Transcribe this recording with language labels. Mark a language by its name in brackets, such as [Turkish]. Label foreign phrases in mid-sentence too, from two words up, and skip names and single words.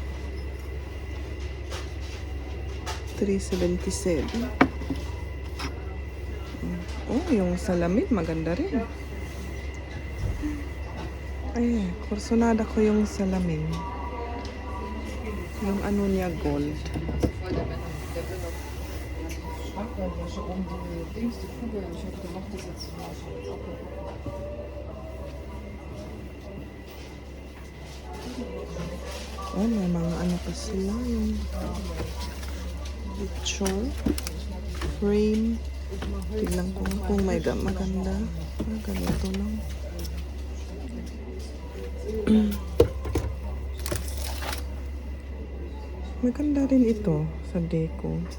[Filipino] 377. Yung salamin maganda rin. Ay, kursunada ko yung salamin. Yung ano niya, gold. [German] Voll der Männer. Der will noch Schrankwäsche um die Dings, die Kugeln. Ich hoffe, der macht das jetzt. Ja, ich hab jetzt auch kaputt. [Filipino] Oh, may mga ano pa sila. [English] Yung picture. Frame. [Filipino] Tignan ko kung may maganda. Ganito lang. Maganda rin ito sa deco.